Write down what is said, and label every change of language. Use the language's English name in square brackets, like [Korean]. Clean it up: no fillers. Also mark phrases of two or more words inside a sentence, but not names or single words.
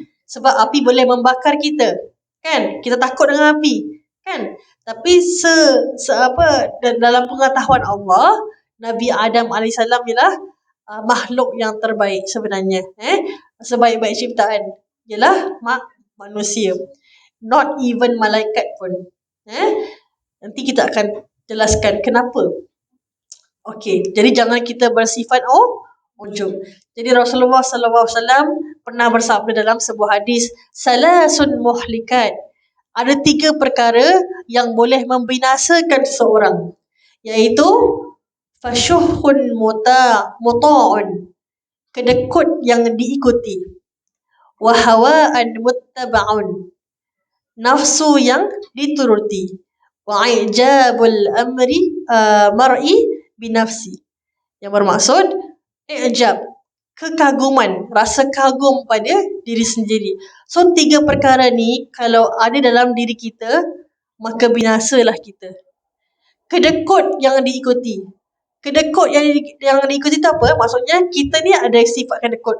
[Malay] Sebab api boleh membakar kita. Kan? Kita takut dengan api. Kan? Tapi dalam pengetahuan Allah, Nabi Adam AS ialah makhluk yang terbaik sebenarnya. Sebaik-baik ciptaan ialah manusia. [English] Not even [Malay] malaikat pun. Nanti kita akan jelaskan kenapa. Okey, jadi jangan kita bersifat ujub. Jadi Rasulullah SAW pernah bersabda dalam sebuah hadis, [Arabic] ثلاث مهلكات. [Malay] Ada 3 perkara yang boleh membinasakan seseorang, iaitu [Arabic] شح مطاع, [Malay] kedekut yang diikuti, [Arabic] وهوى متبع, [Malay] nafsu yang dituruti, [Arabic] وإعجاب المرء بنفسه, [Malay] yang bermaksud ijab, kekaguman, rasa kagum pada diri sendiri. So 3 perkara ni kalau ada dalam diri kita, maka binasalah kita. Kedekut yang diikuti. Kedekut yang diikuti tu apa? Maksudnya kita ni ada sifat kedekut.